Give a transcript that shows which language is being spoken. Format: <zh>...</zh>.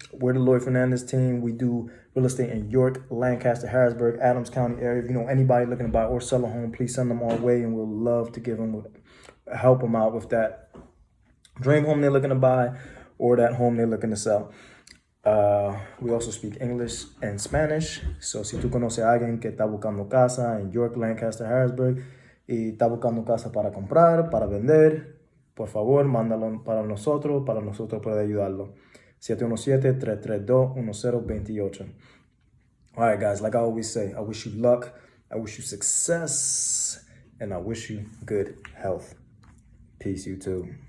<en>We're the Lloyd Fernandez team. We do real estate in York, Lancaster, Harrisburg, Adams County area. If you know anybody looking to buy or sell a home, please send them our way, and we'll love to help them out with that dream home they're looking to buy or that home they're looking to sell. We also speak English and Spanish.</en> <es>So si tú conoces a alguien que está buscando casa en York, Lancaster, Harrisburg y está buscando casa para comprar, para vender, por favor, mándalo para nosotros poder ayudarlo. 717-332-1028.</es> <en>All right, guys, like I always say, I wish you luck, I wish you success, and I wish you good health. Peace, you too.</en>